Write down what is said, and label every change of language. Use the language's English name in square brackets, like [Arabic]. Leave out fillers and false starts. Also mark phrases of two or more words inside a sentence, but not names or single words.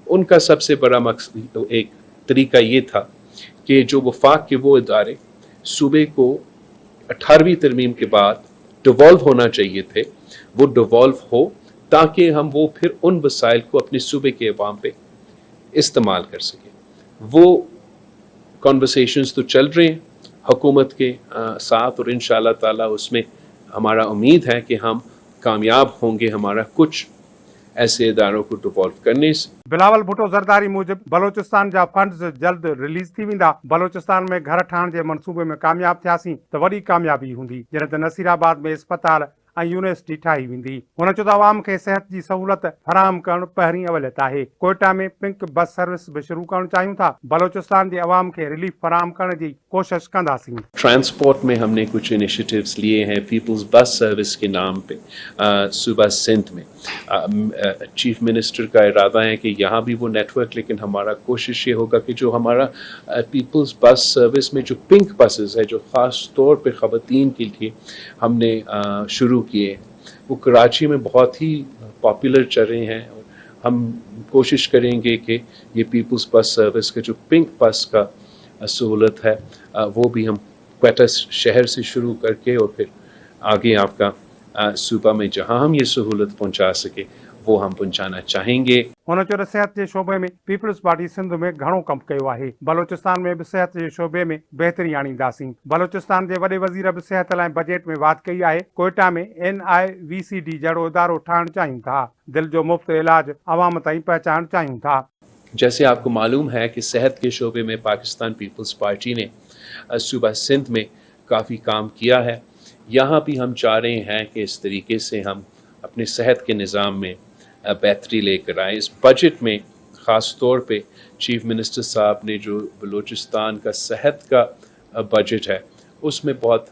[Urdu] ان کا سب سے بڑا مقصد، ایک طریقہ یہ تھا کہ جو وفاق کے وہ ادارے صوبے کو 18ویں ترمیم کے بعد ڈیوالو ہونا چاہیے تھے، وہ ڈیوالو ہو تاکہ ہم وہ پھر ان وسائل کو اپنے صوبے کے عوام پہ استعمال کر سکیں. وہ کنورسیشنز تو چل رہے ہیں حکومت کے ساتھ اور [Arabic] إن شاء الله تعالى [Urdu] اس میں ہمارا امید ہے کہ ہم کامیاب ہوں گے ہمارا کچھ ایسے اداروں کو ڈیوالو کرنے سے. [Sindhi] बिलावल भुट्टो ज़रदारी मूजिब बलोचिस्तान जा फंड्स जल्द रिलीज थी वेंदा। बलोचिस्तान में घर ठाहिण जे मंसूबे में कामयाब थियासीं त वॾी कामयाबी हूंदी, जॾहिं त नसीराबाद में इस्पताल ऐं यूनिवर्सिटी ठाही वेंदी। हुन चयो त आवाम खे सिहत जी सहूलत फराहम करणु पहिरीं अवलियत आहे। कोयटा में [English] pink bus service [Sindhi] भी शुरू करणु चाहियूं था। बलोचिस्तान जे अवाम खे रिलीफ फराहम करण जी कोशिश कंदासीं। [Urdu] ٹرانسپورٹ میں ہم نے کچھ انیشی ایٹوز لیے ہیں پیپلز بس سروس کے نام پہ صوبہ سندھ میں. [English] chief minister [Urdu] کا ارادہ ہے کہ یہاں بھی وہ نیٹ ورک، لیکن ہمارا کوشش یہ ہوگا کہ جو ہمارا پیپلز بس سروس میں جو [English] pink buses [Urdu] ہے جو خاص طور پہ خواتین کے لیے ہم نے شروع کیے، وہ کراچی میں بہت ہی پاپولر چل رہے ہیں. اور ہم کوشش کریں گے کہ یہ پیپلز بس سروس کا جو [English] pink bus [Urdu] کا سہولت ہے وہ بھی ہم کوئٹہ شہر سے شروع کر کے اور پھر آگے آپ کا صوبہ میں جہاں ہم یہ سہولت پہنچا سکے وہ ہم پہنچانا چاہیں گے. [Sindhi] हुन चयो त सिहत जे शोबे में पीपल्स पार्टी सिंध में घणो कमु कयो आहे। बलोचिस्तान में भी सिहत जे शोबे में बहितरी आणींदासीं। बलोचिस्तान जे वॾे वज़ीर भी सिहत लाइ बजट में वात कई आहे। कोयटा में NIVCD जहिड़ो इदारो ठाहिणु चाहियूं था। दिल जो मुफ़्त इलाज अवाम ताईं पहुचाइणु चाहियूं था। [Urdu] جیسے آپ کو معلوم ہے کہ صحت کے شعبے میں پاکستان پیپلز پارٹی نے صوبہ سندھ میں کافی کام کیا ہے. یہاں بھی ہم چاہ رہے ہیں کہ اس طریقے سے ہم اپنے صحت کے نظام میں بہتری لے کر آئے. اس بجٹ میں خاص طور پہ [English] chief minister [Urdu] صاحب نے جو بلوچستان کا صحت کا بجٹ ہے اس میں بہت